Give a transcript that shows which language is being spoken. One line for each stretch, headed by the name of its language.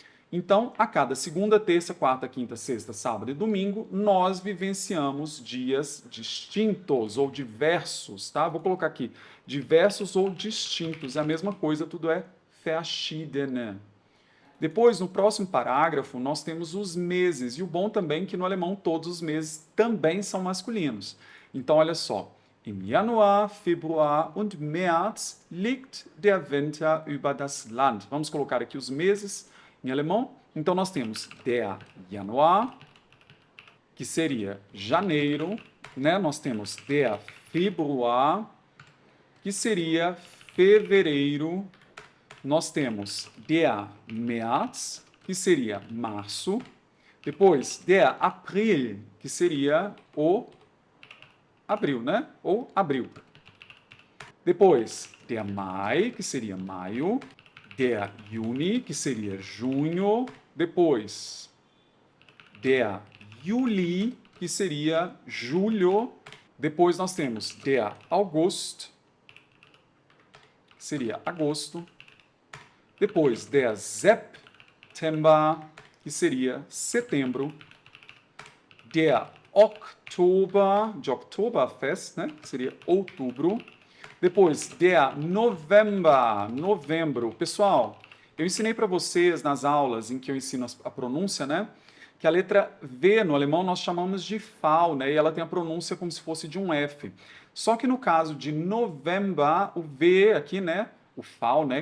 Portuguese: Então, a cada segunda, terça, quarta, quinta, sexta, sábado e domingo, nós vivenciamos dias distintos ou diversos, tá? Vou colocar aqui, diversos ou distintos, é a mesma coisa, tudo é verschiedene. Depois, no próximo parágrafo, nós temos os meses, e o bom também é que no alemão todos os meses também são masculinos. Então, olha só,
German: im Januar, Februar und März liegt der Winter über das Land.
Portuguese: Vamos colocar aqui os meses em alemão. Então, nós temos der Januar, que seria janeiro, né? Nós temos der Februar, que seria fevereiro. Nós temos der März, que seria março. Depois, der April, que seria o abril, né? Ou abril. Depois, der Mai, que seria maio. Der Juni, que seria junho. Depois, der Juli, que seria julho. Depois nós temos der August, que seria agosto. Depois, der September, que seria setembro. Der Oktober, de Oktoberfest, né? Que seria outubro. Depois, der November, novembro. Pessoal, eu ensinei para vocês nas aulas em que eu ensino a pronúncia, né? Que a letra V no alemão nós chamamos de V, né? E ela tem a pronúncia como se fosse de um F. Só que no caso de November, o V aqui, né? O V, né?